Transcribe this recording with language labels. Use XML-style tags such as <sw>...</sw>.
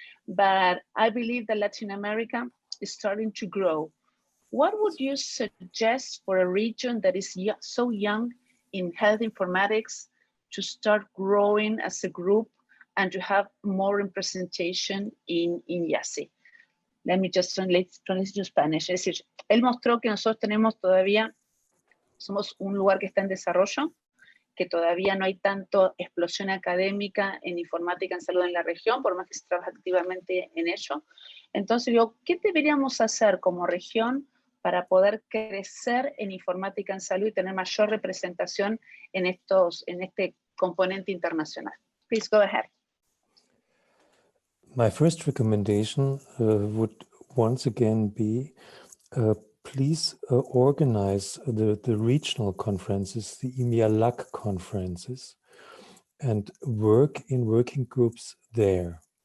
<en>But I believe that Latin America is starting to grow. What would you suggest for a region that is so young in health informatics to start growing as a group and to have more representation in IAHSI? Let me just translate to Spanish.</en> <es>Es decir, él mostró que nosotros somos un lugar que está en desarrollo, que todavía no hay tanto explosión académica en informática en salud en la región, por más que se trabaja activamente en ello. Entonces digo, ¿qué deberíamos hacer como región para poder crecer en informática en salud y tener mayor representación en este componente internacional?</es> <en>Please go ahead. My first recommendation would once again be please organize the regional conferences, the IMIA LAC conferences, and work in working groups there.</en>